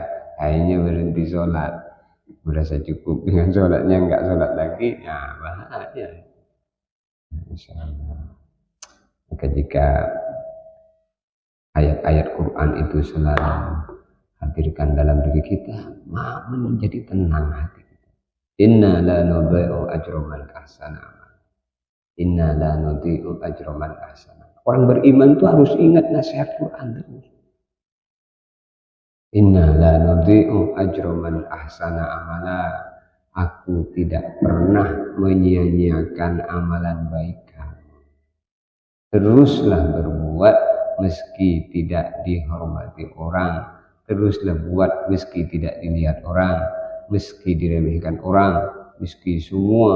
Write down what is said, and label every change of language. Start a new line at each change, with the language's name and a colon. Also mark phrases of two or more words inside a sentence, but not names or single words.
Indonesian: Kayaknya berhenti sholat, merasa cukup dengan sholatnya, enggak sholat lagi, ya bahaya. Insyaallah. Maka jika ayat-ayat Quran itu selalu hadirkan dalam diri kita, menjadi tenang hati kita.
Arabic: إنا لا نضيع أجر من أحسن عملا. إنا لا نضيع أجر من أحسن.
Indonesian: Orang beriman itu harus ingat nasihat Quran terus.
Arabic: إنا لا نضيع أجر من أحسن عملا.
Indonesian: Aku tidak pernah menyia-nyiakan amalan baik kamu. Teruslah berbuat meski tidak dihormati orang. Teruslah buat meski tidak dilihat orang, meski diremehkan orang, meski semua.